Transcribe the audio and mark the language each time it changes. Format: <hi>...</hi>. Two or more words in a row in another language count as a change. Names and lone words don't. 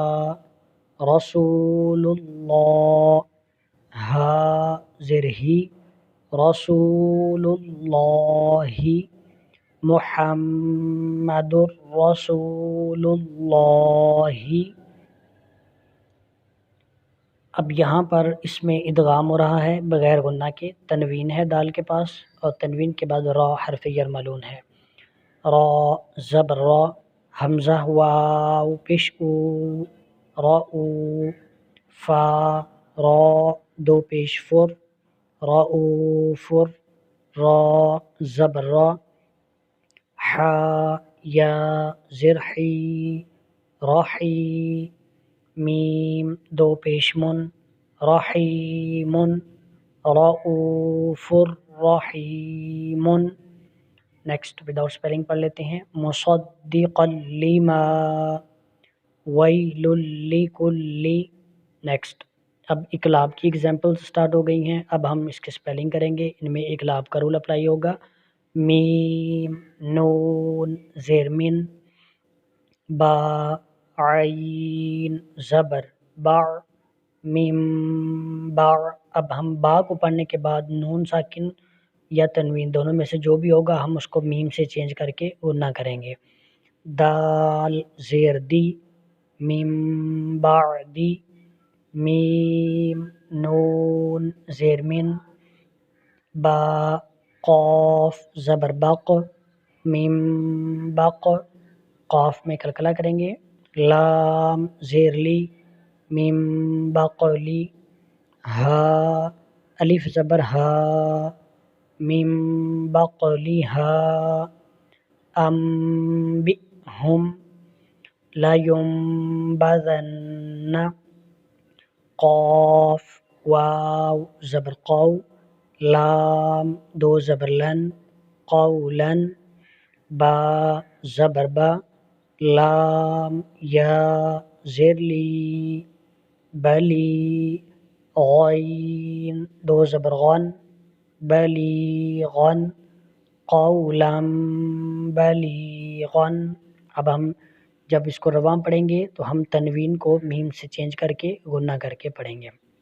<ur>رسول اللہ ہا زیر ہی رسول اللہ محمد رسول اللہ. اب یہاں پر اس میں ادغام ہو رہا ہے بغیر غنہ کے، تنوین ہے دال کے پاس اور تنوین کے بعد را حرف یرملون ہے. را زبر را حمزہ واو پیش او راؤ فا را دو پیش فر رؤوفر را زبر را حا یا زرحی راحی میم دو پیش من رحیم</ur> <ar>رؤوف رحیم.</ar> <en>next without spelling</en> <ur>پڑھ لیتے ہیں.</ur> <ar>مصدقا لما ویل لکل.</ar> <ur>نیکسٹ اب اقلاب کی ایگزامپل سٹارٹ ہو گئی ہیں. اب ہم اس کے اسپیلنگ کریں گے. ان میں اقلاب کا</ur> <en>rule apply</en> <ur>ہوگا. میم نون زیر من با عین زبر با میم با. اب ہم با کو پڑھنے کے بعد نون ساکن یا تنوین دونوں میں سے جو بھی ہوگا ہم اس کو میم سے چینج کر کے غنہ کریں گے. دال زیر دی میم بعدی میم نون زیر من با قاف زبر بق میم بق قاف میں کلکلا کریں گے. لام زیر لی میم بقلی ہا الف زبر ہا میم بقلی ہا</ur> <ar>انبئہم لینبذن</ar> <ur>قاف واو زبر قو لام دو زبر لن قولا با زبر با لام یا زیر لی بلی غین دو زبر غن بلیغن</ur> <ar>قولا بلیغن.</ar> <ur>اب ہم جب اس کو رواں پڑھیں گے تو ہم تنوین کو میم سے چینج کر کے غنہ کر کے پڑھیں گے.</ur>